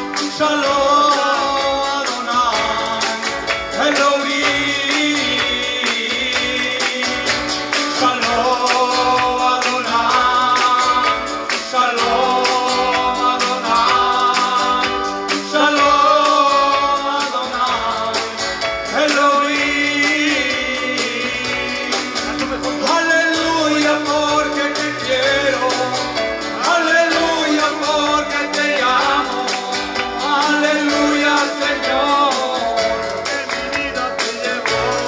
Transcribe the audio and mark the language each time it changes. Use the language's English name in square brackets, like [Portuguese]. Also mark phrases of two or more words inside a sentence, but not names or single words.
[Hebrew] שלום אדוני אלוהים שלום אדוני שלום אדוני שלום אדוני אלוהים. [Spanish] Aleluya porque te quiero, aleluya porque te amo, aleluya Señor, que mi vida te llevó.